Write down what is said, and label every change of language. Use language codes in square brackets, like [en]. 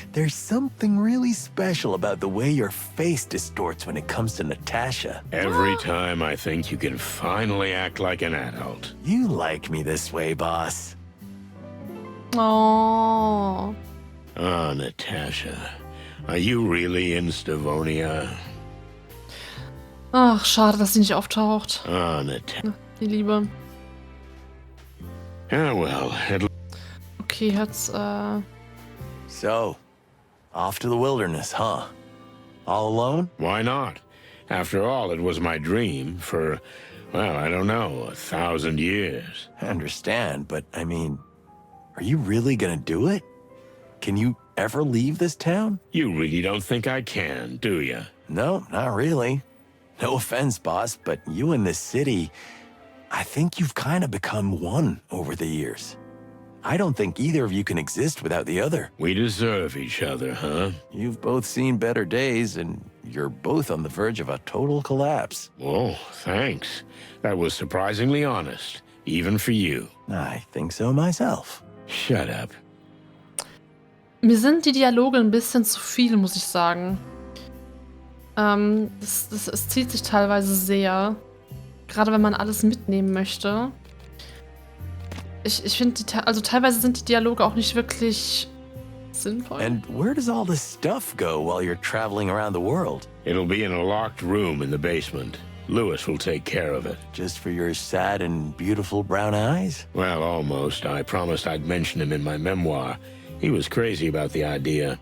[en] There's something really special about the way your face distorts when it comes to Natasha. Every time I think you can finally act like an adult. You like me this way, boss. Oh. Oh, Natasha. Are you really in Stavonia? [de] Ach, schade, dass sie nicht auftaucht. [en] Oh, Natasha. [de] Die Liebe. [en] Oh, well, [de] Okay, jetzt, [en] So, off to the wilderness, huh? All alone? why not? After all, it was my dream for, well, I don't know, 1,000 years. I understand, but I mean, are you really gonna do it? Can you ever leave this town? You really don't think I can, do you? No, not really. No offense, boss, but you and this city, I think you've kind of become one over the years. I don't think either of you can exist without the other. We deserve each other, huh? You've both seen better days, and you're both on the verge of a total collapse. Oh, thanks. That was surprisingly honest, even for you. I think so myself. Shut up. [de] mir sind die Dialoge ein bisschen zu viel, muss ich sagen. Es zieht sich teilweise sehr. Gerade wenn man alles mitnehmen möchte. Ich finde, also teilweise sind die Dialoge auch nicht wirklich sinnvoll. [en] And where does all this stuff go while you're traveling around the world? It'll be in a locked room in the basement. Lewis will take care of it. Just for your sad and beautiful brown eyes? Well, almost. I promised I'd mention him in my memoir. He was crazy about the idea.